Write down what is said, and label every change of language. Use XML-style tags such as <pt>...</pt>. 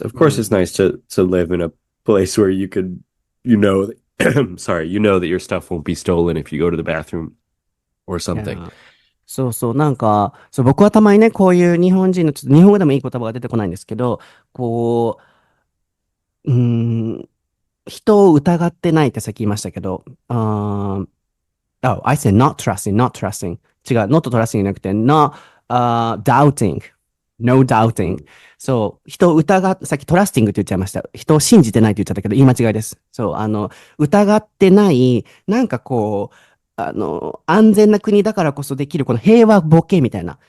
<en>Of course it's nice to live in a place where you could, sorry, that your stuff won't be stolen if you go to the bathroom or something. Yeah.</en> <ja>そうそう、なんか、そう、僕はたまにね、こういう日本人の、ちょっと日本語でもいい言葉が出てこないんですけど、こう、人を疑ってないってさっき言いましたけど、</ja> <en>Oh, I said not trusting, not trusting.</en> <ja>違う、</ja> <en>not trusting</en> <ja>じゃなくて、</ja> <en>not, doubting. No doubting.</en> <ja>そう、人を疑っ、さっきトラスティングって言っちゃいました。人を信じてないって言っちゃったけど、言い間違いです。そう、疑ってない、なんかこう、安全な国だからこそできる、この平和ボケみたいな。</ja>